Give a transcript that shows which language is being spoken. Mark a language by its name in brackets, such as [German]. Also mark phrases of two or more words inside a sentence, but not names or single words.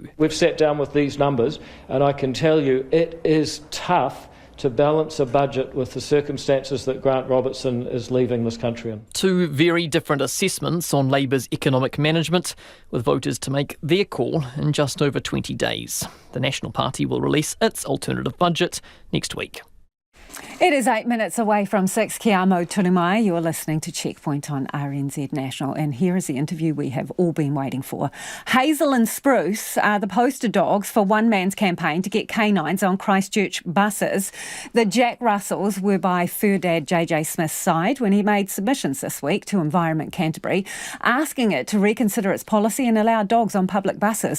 [English] We've sat down with these numbers, and I can tell you it is tough to balance a budget with the circumstances that Grant Robertson is leaving this country in. Two very different assessments on Labour's economic management, with voters to make their call in just over 20 days. The National Party will release its alternative budget next week. It is 8 minutes away from 6. [Māori] Kia amo turumai. [English] You're listening to Checkpoint on RNZ National, and here is the interview we have all been waiting for. Hazel and Spruce are the poster dogs for one man's campaign to get canines on Christchurch buses. The Jack Russells were by fur dad JJ Smith's side when he made submissions this week to Environment Canterbury, asking it to reconsider its policy and allow dogs on public buses.